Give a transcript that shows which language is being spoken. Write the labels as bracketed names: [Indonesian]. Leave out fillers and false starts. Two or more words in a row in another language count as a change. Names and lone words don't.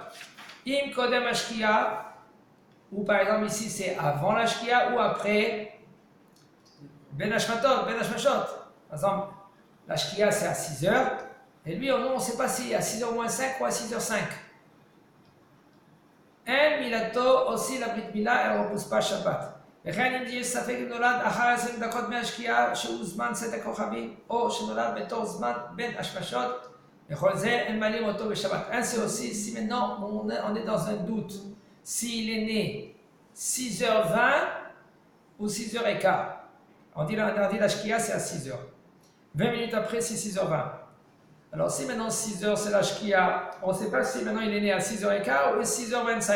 [Hebrew] אם קודם השקיעה, [French] ou par exemple ici c'est avant la Shkia ou après [Hebrew] בין השמשות. [French] Par exemple, la Shkia c'est à 6h, et lui on ne sait pas si à 6h moins 5 ou à 6h05. [Hebrew] אין מילתו [French] aussi la [Hebrew] ברית מילה, [French] elle ne repousse pas Shabbat. [Hebrew] וכן אם יש ספק אם נולד אחר 20 דקות מהשקיעה שהוא זמן צאת הכוכבים, או שנולד בתור זמן בין השמשות, וכל זה אין מעלים אותו בשבת. [French] Ainsi aussi, si maintenant on est dans un doute, s'il est né 6h20 ou 6h15, on dit la shkia c'est à 6h. 20 minutes après c'est 6h20. Alors si maintenant 6h c'est la shkia, on ne sait pas si maintenant il est né à 6h15 ou à 6h25.